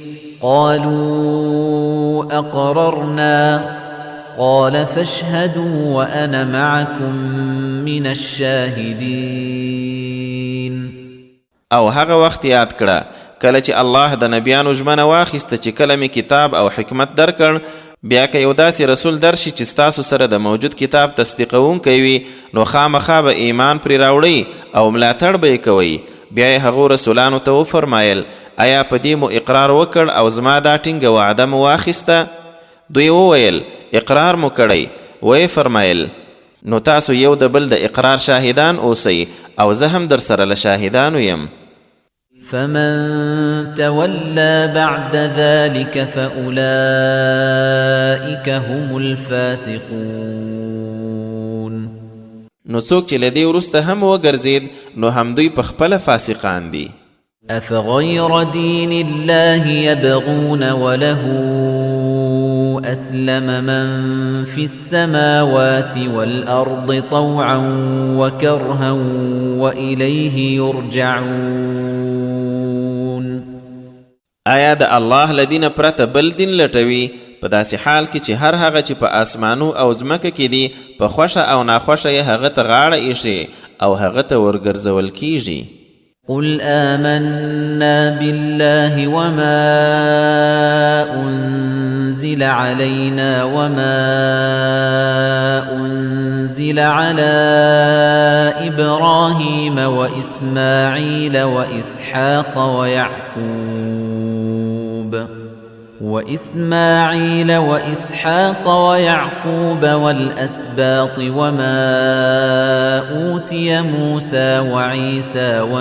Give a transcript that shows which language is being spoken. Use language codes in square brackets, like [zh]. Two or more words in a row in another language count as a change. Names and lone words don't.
[ar] قالوا أقررنا قال فاشهدوا وأنا معكم من الشاهدين. [ps] او هغه وخت یاد کړه کله چې الله د نبیانو ژمنه واخیسته چې کله مې کتاب او حکمت درکړ، بیا که یو داسې رسول درشي چې ستاسو سره د موجود کتاب تصدیقونکی وي نو خامخا به ایمان پرې راوړئ او ملاتړ به یې کوئ. بیا یې هغو رسولانو ته وفرمایل آیا په دې مو اقرار وکړ او زما دا ټینګه وعده مو واخیسته؟ دوی وویل اقرار مو کړی. ویې فرمایل نو تاسو یو د بل د اقرار شاهدان اوسئ او زه هم در سره له شاهدانو یم. [ar] فمن تولى بعد ذلك فأولئك هم الفاسقون. [ps] نو څوک چې له دې وروسته هم وګرځید نو همدوی په خپله فاسقان دي. [ar] أفغير دين الله يبغون وله أسلم من في السماوات والأرض طوعا وكرها وإليه يرجعون. [ps] آیا د الله لدین پرته بل دین لټوي په داسې حال کې چې هر هغه چې په آسمانو او ځمکه کې دي په خوښه او ناخوښه یې هغه ته غاړه ایښي او هغه ته ورګرځول کیږي. [ar] قل آمنا بالله وما أنزل علينا وما أنزل على إبراهيم وإسماعيل وإسحاق ويعقوب والأسباط وما أوتي موسى وعيسى